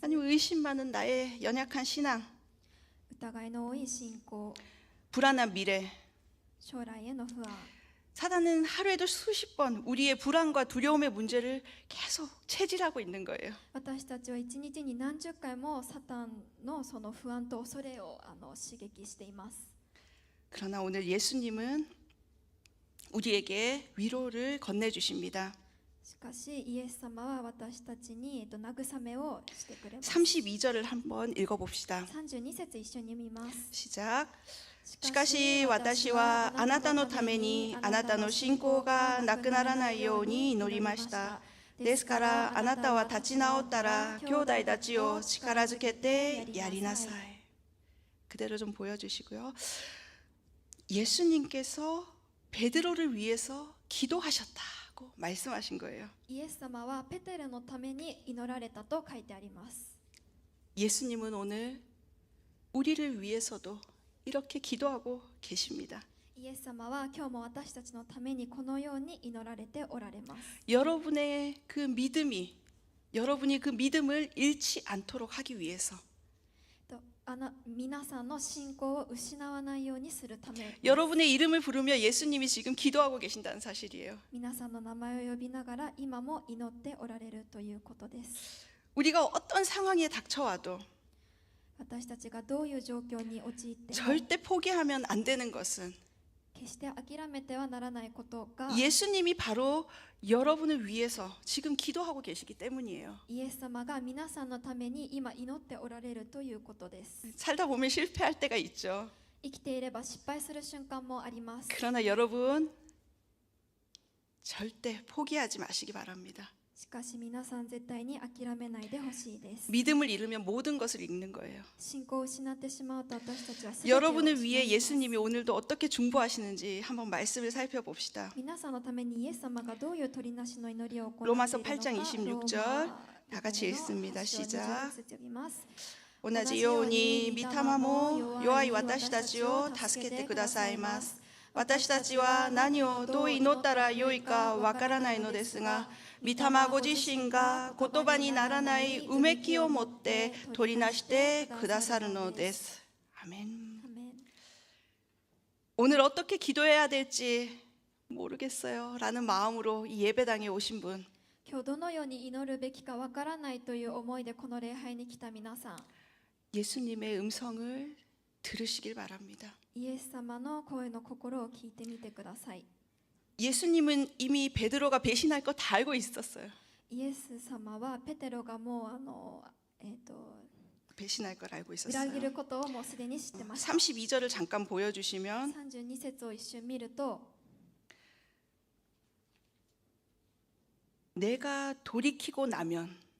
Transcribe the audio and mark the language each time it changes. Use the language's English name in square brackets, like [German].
[Korean] 아니면 의심 많은 나의 연약한 신앙, [Japanese] 疑いの多い信仰、 [Korean] 불안한 미래. [Japanese] 将来への不安。 [Korean] 사단은 하루에도 수십 번 우리의 불안과 두려움의 문제를 계속 채질하고 있는 거예요. [Japanese] 私たちは一日に何十回もサタンのその不安と恐れを刺激しています。 [Korean] 그러나 오늘 예수님은 우리에게 위로를 건네주십니다. [Japanese] しかしイエス様は私たちに慰めをしてくれます。 [Korean] 32절을 한번 읽어봅시다. [Japanese] 32節一緒に見ます。 [Korean] 시작. [Japanese] しかし私はあなたのためにあなたの信仰がなくならないように祈りました。ですからあなたは立ち直ったら兄弟たちを力づけてやりなさい. [Korean] 그대로 좀 보여주시고요. 예수님께서 베드로를 위해서 기도하셨다고 말씀하신 거예요. [Japanese] イエス様はペテロのために祈られたと書いてあります。 [Korean] 예수님은 오늘 우리를 위해서도 이렇게 기도하고 계십니다. [Japanese] イエス様は今日も私たちのためにこのように祈られておられます。 [Korean] 여러분의 그 믿음이 여러분이 그 믿음을 잃지 않도록 하기 위해서 [Japanese] 皆さんの信仰を失わないようにするため、 [Korean] 여러분의 이름을 부르며 예수님이 지금 기도하고 계신다는 사실이에요. [Japanese] 皆さんの名前を呼びながら今も祈っておられるということです。 [Korean] 우리가 어떤 상황에 닥쳐와도 [Japanese] 私たちがどういう状況に陥っても [Korean] 절대 포기하면 안 되는 것은 [Japanese] 決して諦めてはならないことが [Korean] 예수님이 바로 여러분을 위해서 지금 기도하고 계시기 때문이에요. [Japanese] イエス様が皆さんのために今祈っておられるということです。 [Korean] 살다 보면 실패할 때가 있죠. [Japanese] 生きていれば失敗する瞬間もあります。 [Korean] 그러나 여러분 절대 포기하지 마시기 바랍니다. [Japanese] しかし皆さん絶対に諦めないでほしいです。 [Korean] 믿음을 잃으면 모든 것을 잃는 거예요. [Japanese] 信仰を失ってしまうと私たちは全てを [Korean] 여러분을 [Japanese] 失い [Korean] 위해 [Japanese] ます。 [Korean] 예수님이 오늘도 어떻게 중보하시는지 한번 말씀을 살펴봅시다. [Japanese] 皆さんのためにイエス様がどういう取りなしの祈りを行っているのか [Korean] 로마서 8장 26절 다 같이 읽습니다. 시작. [Japanese] 読みます。同じように御霊も弱い私たちを助けてくださいます。私たちは何をどう祈ったらよいかわからないのですが、御霊ご自身が言葉にならないうめきを持って取りなしてくださるのです。 [Korean] 아멘. [Japanese] アメン。 [Korean] 오늘 어떻게 기도해야 될지 모르겠어요 라는 마음으로 이 예배당에 오신 분, [Japanese] 今日どのように祈るべきかわからないという思いでこの礼拝に来た皆さん、 [Korean] 예수님의 음성을 들으시길 바랍니다. [Japanese] イエス様の声の心を聞いてみてください。 [Korean] 예수님은 이미 베드로가 배신할 거 다 알고 있었어요. [Japanese] イエス様はペテロがもう [Korean] 배신할 걸 알고 있었어요. [Japanese] 切ることをもうすでに知ってました。 [Korean] 32절을 잠깐 보여주시면 [Japanese] 32節を一瞬見ると、 [Korean] 내가 돌이키고 나면